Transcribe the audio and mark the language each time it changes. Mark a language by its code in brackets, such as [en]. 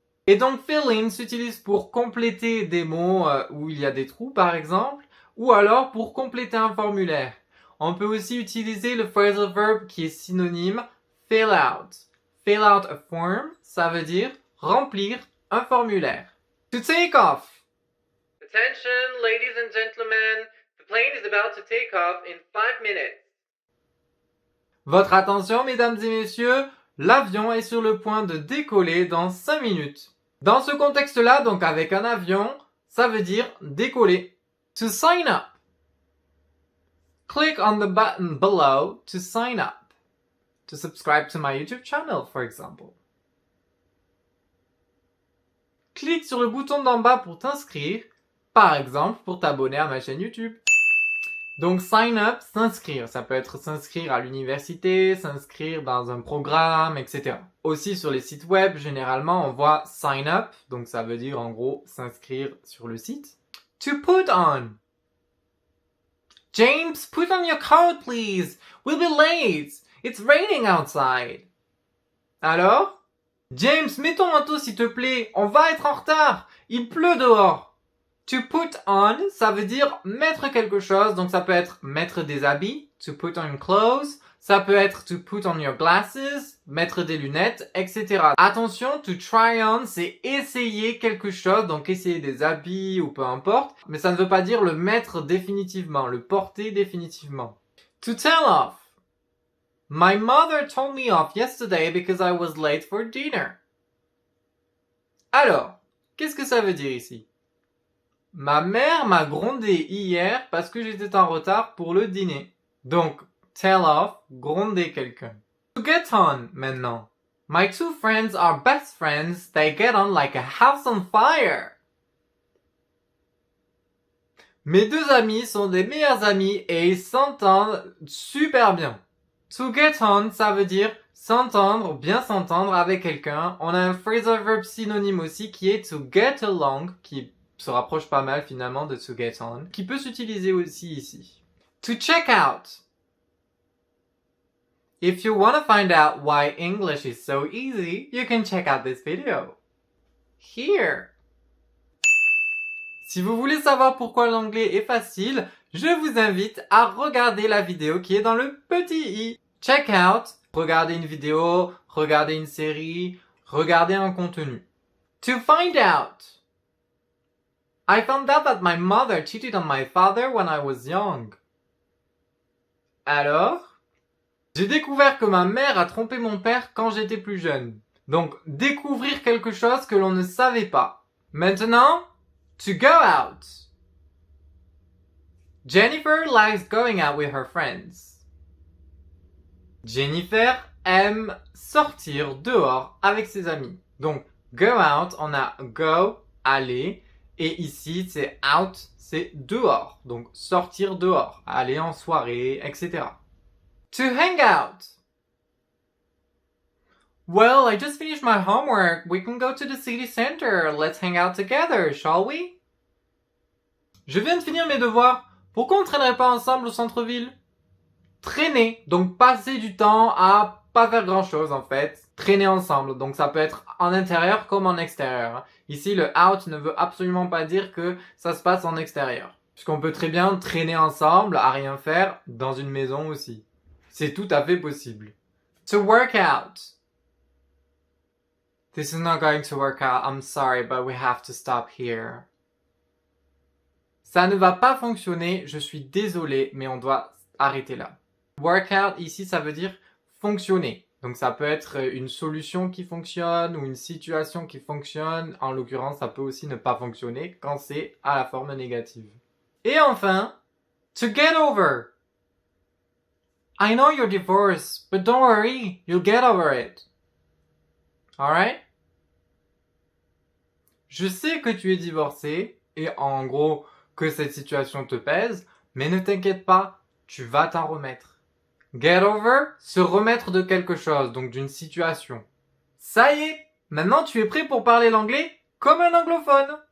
[fr] Et donc fill in s'utilise pour compléter des mots où il y a des trous par exemple, ou alors pour compléter un formulaire. On peut aussi utiliser le phrasal verb qui est synonyme fill out. [en] Fill out a form, [fr] ça veut dire remplir un formulaire. [en] To take off. Attention, ladies and gentlemen, the plane is about to take off in 5 minutes. [fr] Votre attention, mesdames et messieurs, l'avion est sur le point de décoller dans 5 minutes. Dans ce contexte-là, donc avec un avion, ça veut dire décoller. [en] To sign up. Click on the button below to sign up. To subscribe to my YouTube channel, for example. [fr] Clique sur le bouton d'en bas pour t'inscrire, par exemple pour t'abonner à ma chaîne YouTube. Donc sign up, s'inscrire. Ça peut être s'inscrire à l'université, s'inscrire dans un programme, etc. Aussi sur les sites web, généralement on voit sign up, donc ça veut dire en gros s'inscrire sur le site. [en] To put on. James, put on your coat please. We'll be late. It's raining outside. Alors? [fr] James, mets ton manteau s'il te plaît. On va être en retard. Il pleut dehors. To put on, ça veut dire mettre quelque chose. Donc ça peut être mettre des habits. [en] To put on clothes. [fr] Ça peut être [en] to put on your glasses. [fr] Mettre des lunettes, etc. Attention, to try on, c'est essayer quelque chose. Donc essayer des habits ou peu importe. Mais ça ne veut pas dire le mettre définitivement. Le porter définitivement. [en] To tell off. My mother told me off yesterday because I was late for dinner. [fr] Alors, qu'est-ce que ça veut dire ici? Ma mère m'a grondé hier parce que j'étais en retard pour le dîner. Donc, tell off, gronder quelqu'un. [en] To get on, maintenant. My two friends are best friends, they get on like a house on fire. [fr] Mes deux amis sont des meilleurs amis et ils s'entendent super bien. To get on, ça veut dire s'entendre, bien s'entendre avec quelqu'un. On a un phrasal verb synonyme aussi qui est to get along, qui se rapproche pas mal finalement de to get on, qui peut s'utiliser aussi ici. [en] To check out. If you want to find out why English is so easy, you can check out this video. Here. [fr] Si vous voulez savoir pourquoi l'anglais est facile, je vous invite à regarder la vidéo qui est dans le petit i. Check out, regarder une vidéo, regarder une série, regarder un contenu. [en] To find out. I found out that my mother cheated on my father when I was young. [fr] Alors, j'ai découvert que ma mère a trompé mon père quand j'étais plus jeune. Donc, découvrir quelque chose que l'on ne savait pas. [en] Maintenant, to go out. Jennifer likes going out with her friends. [fr] Jennifer aime sortir dehors avec ses amis. Donc, go out, on a go, aller. Et ici, c'est out, c'est dehors. Donc, sortir dehors, aller en soirée, etc. [en] To hang out. Well, I just finished my homework. We can go to the city center. Let's hang out together, shall we? [fr] Je viens de finir mes devoirs. Pourquoi on ne traînerait pas ensemble au centre-ville? Traîner, donc passer du temps à pas faire grand-chose en fait. Traîner ensemble, donc ça peut être en intérieur comme en extérieur. Ici, le out ne veut absolument pas dire que ça se passe en extérieur. Puisqu'on peut très bien traîner ensemble à rien faire dans une maison aussi. C'est tout à fait possible. [en] To work out. This is not going to work out. I'm sorry, but we have to stop here. [fr] Ça ne va pas fonctionner, je suis désolé, mais on doit arrêter là. Workout, ici, ça veut dire fonctionner. Donc ça peut être une solution qui fonctionne ou une situation qui fonctionne. En l'occurrence, ça peut aussi ne pas fonctionner quand c'est à la forme négative. [en] Et enfin, to get over. I know you're divorced, but don't worry, you'll get over it. Alright? [fr] Je sais que tu es divorcé, et en gros, que cette situation te pèse, mais ne t'inquiète pas, tu vas t'en remettre. Get over, se remettre de quelque chose, donc d'une situation. Ça y est, maintenant tu es prêt pour parler l'anglais comme un anglophone.